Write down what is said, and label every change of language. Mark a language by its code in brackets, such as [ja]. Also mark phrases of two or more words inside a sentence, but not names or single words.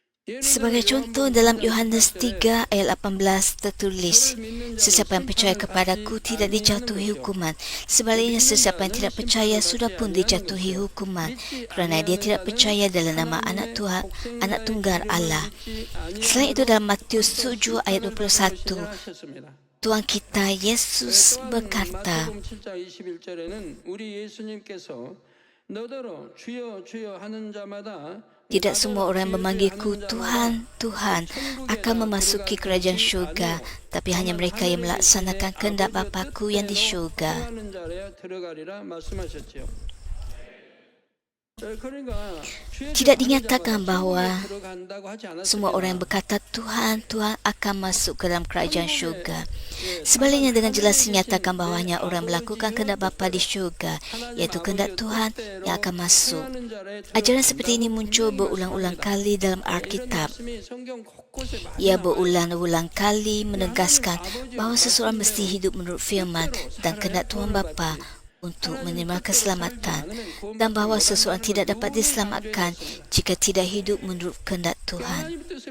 [ms] Sebagai contoh, dalam Yohanes 3 ayat 18 tertulis, "Sesiapa yang percaya kepadaku tidak dijatuhi hukuman. Sebaliknya, sesiapa yang tidak percaya sudah pun dijatuhi hukuman, kerana dia tidak percaya dalam nama Anak Tuhan, Anak Tunggal Allah." Selain itu, dalam Matius 7 ayat 21, Tuhan kita Yesus berkata, [ko] 마태복음 7장 21절에는 우리 예수님께서 너더러 주여 주여 하는 자마다 [ms] "Tidak semua orang yang memanggilku Tuhan, Tuhan akan memasuki kerajaan syurga, tapi hanya mereka yang melaksanakan kehendak Bapa-Ku yang di syurga." [ko] 하는 자라야 들어가리라 말씀하셨지요. [ms] Tidak dinyatakan bahawa semua orang yang berkata Tuhan, Tuhan akan masuk ke dalam kerajaan syurga. Sebaliknya, dengan jelas dinyatakan bahawa hanya orang melakukan kehendak Bapa di syurga, iaitu kehendak Tuhan, yang akan masuk. Ajaran seperti ini muncul berulang-ulang kali dalam Alkitab. Ia berulang-ulang kali menegaskan bahawa seseorang mesti hidup menurut firman dan kehendak Tuhan Bapa untuk menerima keselamatan, dan bahawa seseorang tidak dapat diselamatkan jika tidak hidup menurut kehendak Tuhan.